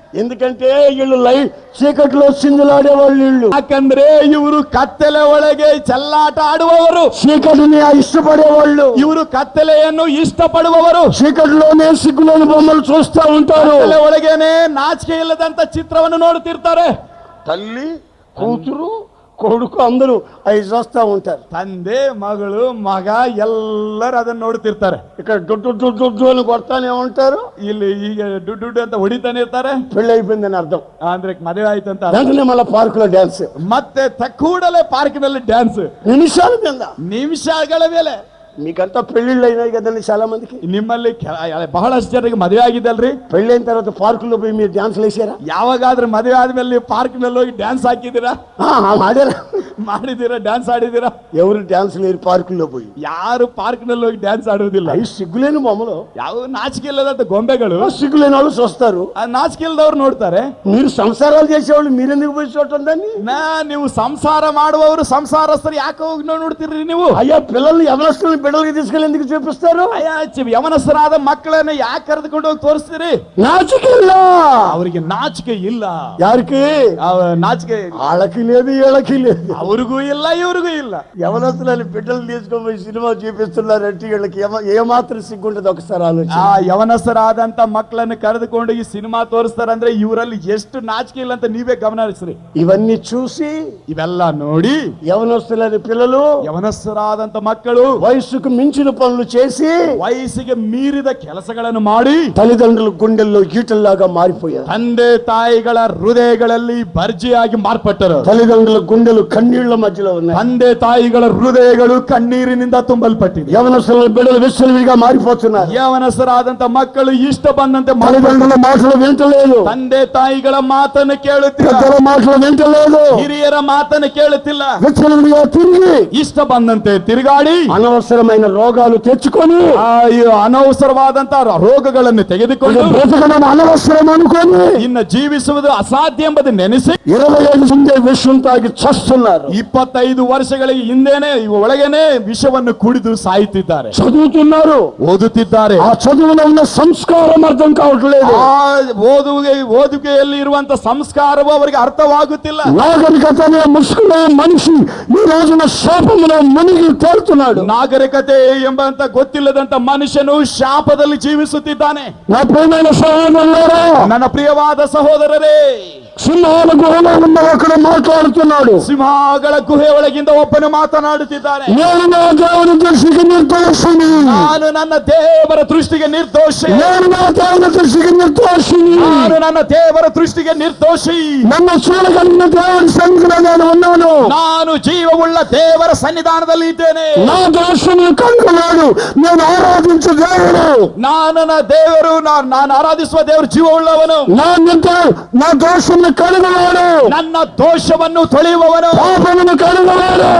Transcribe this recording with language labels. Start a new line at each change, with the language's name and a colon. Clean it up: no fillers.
Telugu: ఎందుకంటే వీళ్ళు లైట్ చీకట్లో సిందులాడేవాళ్ళు. వీళ్ళు
Kannada: ಯಾಕಂದ್ರೆ ಇವರು ಕತ್ತಲೆ ಒಳಗೆ ಚೆಲ್ಲಾಟ ಆಡುವವರು,
Telugu: చీకటిని ఇష్టపడేవాళ్ళు,
Kannada: ಇವರು ಕತ್ತಲೆಯನ್ನು ಇಷ್ಟಪಡುವವರು.
Telugu: చీకటిలోనే సిగ్గులోని బొమ్మలు చూస్తా ఉంటారు,
Kannada: ಕತ್ತಲೆ ಒಳಗೇನೆ ನಾಚಿಕೆ ಇಲ್ಲದಂತ ಚಿತ್ರವನ್ನು ನೋಡುತ್ತಿರ್ತಾರೆ.
Telugu: తల్లి కూతురు కొడుకు అందరూ అవి చూస్తా ఉంటారు.
Kannada: ತಂದೆ ಮಗಳು ಮಗ ಎಲ್ಲರೂ ಅದನ್ನ ನೋಡ್ತಿರ್ತಾರೆ.
Telugu: ఇక్కడ దుడ్డు దుడ్డు దుడ్డు అని కొడతానే ఉంటారు,
Kannada: ಇಲ್ಲಿ ಈಗ ದುಡ್ಡು ಅಂತ ಹೊಡಿತಾನೆ ಇರ್ತಾರೆ.
Telugu: పెళ్లి అయిపోయిందని అర్థం.
Kannada: ಅಂದ್ರೆ ಮದುವೆ ಆಯ್ತು ಅಂತ.
Telugu: వెంటనే మళ్ళీ పార్కులో డ్యాన్స్,
Kannada: ಮತ್ತೆ ಕೂಡಲೇ ಪಾರ್ಕಿನಲ್ಲಿ ಡ್ಯಾನ್ಸ್.
Telugu: నిమిషాల మీద,
Kannada: ನಿಮಿಷಗಳ ಮೇಲೆ.
Telugu: మీకంతా పెళ్లిళ్ళు అయినాయి కదండి చాలా మందికి.
Kannada: ನಿಮ್ಮಲ್ಲಿ ಬಹಳಷ್ಟು ಜನರಿಗೆ ಮದುವೆ ಆಗಿದಲ್ರಿ.
Telugu: పెళ్ళైన తర్వాత పార్కులో పోయి మీరు డ్యాన్స్లు వేసారా?
Kannada: ಯಾವಾಗಾದ್ರೂ ಮದುವೆ ಆದ್ಮೇಲೆ ಪಾರ್ಕ್ ನಲ್ಲಿ ಹೋಗಿ ಡ್ಯಾನ್ಸ್ ಹಾಕಿದ್ದೀರಾ?
Telugu: ఆడారా?
Kannada: ಮಾಡಿದೀರಾ? ಡ್ಯಾನ್ಸ್ ಆಡಿದೀರಾ?
Telugu: ఎవరు డ్యాన్స్ లేరు పార్కుల్లో పోయి.
Kannada: ಯಾರು ಪಾರ್ಕ್ ನಲ್ಲಿ ಹೋಗಿ ಡ್ಯಾನ್ಸ್ ಆಡುವುದಿಲ್ಲ.
Telugu: అవి సిగ్గులేని బొమ్మలు,
Kannada: ಯಾವ ನಾಚಿಕೆ ಇಲ್ಲದಂತ ಗೊಂಬೆಗಳು.
Telugu: సిగ్గులేని వాళ్ళు చూస్తారు,
Kannada: ಆ ನಾಚಿಕೆ ಇಲ್ಲದವ್ರು ನೋಡ್ತಾರೆ.
Telugu: మీరు సంసారాలు చేసేవాళ్ళు మీరెందుకు పోయి చూడటం దాన్ని?
Kannada: ನೀವು ಸಂಸಾರ ಮಾಡುವವರು ಸಂಸಾರಸ್ಥರು ಯಾಕೆ ಹೋಗಿ ನೋಡ್ತೀರಿ ನೀವು?
Telugu: అయ్యా పిల్లల్ని యవనస్తుల్ని బిడ్డలకి తీసుకెళ్ళి ఎందుకు చూపిస్తారు?
Kannada: ಅಯ್ಯ ಯವನಸ್ಥರಾದ ಮಕ್ಕಳನ್ನ ಯಾಕೆ ಕರೆದುಕೊಂಡು ಹೋಗಿ ತೋರಿಸ್ತೀರಿ?
Telugu: నాచిక
Kannada: ಇಲ್ಲ, ಅವರಿಗೆ ನಾಚಿಕೆ ಇಲ್ಲ. ಯಾರಿಗೆ ನಾಚಿಕೆ?
Telugu: వాళ్ళకి లేదు, వీళ్ళకి లేదు,
Kannada: ಅವ್ರಿಗೂ ಇಲ್ಲ ಇವ್ರಿಗೂ ಇಲ್ಲ.
Telugu: యవనస్తులని బిడ్డలు తీసుకొని పోయి సినిమా చూపిస్తున్నారంటే వీళ్ళకి ఏమాత్రం సిగ్గుంటది ఒకసారి ఆలోచన.
Kannada: ಆ ಯವನಸ್ಥರಾದಂತ ಮಕ್ಕಳನ್ನು ಕರೆದುಕೊಂಡು ಈ ಸಿನಿಮಾ ತೋರಿಸ್ತಾರಂದ್ರೆ ಇವರಲ್ಲಿ ಎಷ್ಟು ನಾಚಿಕೆ ಇಲ್ಲ ಅಂತ ನೀವೇ ಗಮನ ಹರಿಸ್ರಿ.
Telugu: ఇవన్నీ చూసి
Kannada: ಇವೆಲ್ಲ ನೋಡಿ
Telugu: యవనస్తులని పిల్లలు,
Kannada: ಯವನಸ್ಥರಾದಂತ ಮಕ್ಕಳು
Telugu: వయసుకు మించిన పనులు చేసి
Kannada: ವಯಸ್ಸಿಗೆ ಮೀರಿದ ಕೆಲಸಗಳನ್ನು ಮಾಡಿ
Telugu: తల్లిదండ్రుల గుండెల్లో ఈటల్లాగా మారిపోయారు.
Kannada: ತಂದೆ ತಾಯಿಗಳ ಹೃದಯಗಳಲ್ಲಿ ಭರ್ಜಿಯಾಗಿ ಮಾರ್ಪಟ್ಟರು.
Telugu: తల్లిదండ్రుల గుండెలు కన్నీళ్ల మధ్యలో ఉన్నాయి.
Kannada: ತಂದೆ ತಾಯಿಗಳ ಹೃದಯಗಳು ಕಣ್ಣೀರಿನಿಂದ ತುಂಬಲ್ಪಟ್ಟಿದೆ.
Telugu: యవనస్తుల బిడ్డలు విచ్చలవిడిగా మారిపోతున్నారు.
Kannada: ಯವನಸ್ಥರಾದಂತ ಮಕ್ಕಳು ಇಷ್ಟ ಬಂದಂತೆ
Telugu: తల్లిదండ్రుల మాటలు వింటలేదు,
Kannada: ತಂದೆ ತಾಯಿಗಳ ಮಾತನ್ನು ಕೇಳುತ್ತಿಲ್ಲ,
Telugu: పెద్దల మాటలు వింటలేదు,
Kannada: ಹಿರಿಯರ ಮಾತನ್ನು ಕೇಳುತ್ತಿಲ್ಲ.
Telugu: విచ్చలవిడిగా తిరిగి
Kannada: ಇಷ್ಟ ಬಂದಂತೆ ತಿರುಗಾಡಿ
Telugu: అనవసరమైన రోగాలు తెచ్చుకొని
Kannada: ಅನವಸರವಾದಂತ ರೋಗಗಳನ್ನು ತೆಗೆದುಕೊಂಡು
Telugu: బ్రతకడం అనవసరం అనుకొని
Kannada: ಇನ್ನು ಜೀವಿಸುವುದು ಅಸಾಧ್ಯ ಎಂಬುದು ನೆನೆಸಿ
Telugu: 25
Kannada: ಮುಂದೆ
Telugu: విషం తాగి చస్తున్నారు.
Kannada: 25 ವರ್ಷಗಳಿಗೆ ಹಿಂದೆನೆ ಒಳಗೇನೆ ವಿಷವನ್ನು ಕುಡಿದು ಸಾಯುತ್ತಿದ್ದಾರೆ.
Telugu: చదువుతున్నారు,
Kannada: ಓದುತ್ತಿದ್ದಾರೆ.
Telugu: ఆ చదువులో ఉన్న సంస్కారం అర్థం కావట్లేదు.
Kannada: ಆ ಓದುಗೆಯಲ್ಲಿ ಇರುವಂತ ಸಂಸ್ಕಾರವು ಅವರಿಗೆ ಅರ್ಥವಾಗುತ್ತಿಲ್ಲ.
Telugu: నాగరికతనే ముసుగులో మనిషి ఈ రోజున శాపములో మునిగి తేలుతున్నాడు.
Kannada: ನಾಗರಿಕತೆ ಎಂಬಂತ ಗೊತ್ತಿಲ್ಲದಂತ ಮನುಷ್ಯನು ಶಾಪದಲ್ಲಿ ಜೀವಿಸುತ್ತಿದ್ದಾನೆ.
Telugu: నా ప్రియమైన సహోదరులారా,
Kannada: ನನ್ನ ಪ್ರಿಯವಾದ ಸಹೋದರರೇ,
Telugu: సింహాల గుహలో ఉన్న ఒకడు మాట్లాడుతున్నాడు.
Kannada: ಸಿಂಹಗಳ ಗುಹೆ ಒಳಗಿಂದ ಒಬ್ಬನು ಮಾತನಾಡುತ್ತಿದ್ದಾನೆ.
Telugu: నేను నా దేవుని దృష్టికి నిర్దోషిని,
Kannada: ನಾನು ನನ್ನ ದೇವರ ದೃಷ್ಟಿಗೆ ನಿರ್ದೋಷಿ,
Telugu: నేను నా దేవుని దృష్టికి నిర్దోషిని,
Kannada: ನಾನು ನನ್ನ ದೇವರ ದೃಷ್ಟಿಗೆ ನಿರ್ದೋಷಿ.
Telugu: నన్ను చూడగలిగిన దేవుని సన్నిధిలో నేను ఉన్నాను.
Kannada: ನಾನು ಜೀವವುಳ್ಳ ದೇವರ ಸನ್ನಿಧಾನದಲ್ಲಿ ಇದ್ದೇನೆ.
Telugu: నా దోషుని కంటున్నాడు, నేను ఆరాధించు దేవుడు,
Kannada: ನನ್ನ ದೇವರು, ನಾನು ಆರಾಧಿಸುವ ದೇವರು ಜೀವವುಳ್ಳವನು.
Telugu: నా దోషం కడుగువాడు,
Kannada: ನನ್ನ ದೋಷವನ್ನು ತೊಳೆಯುವವನು,
Telugu: పాపమును కడుగువాడు,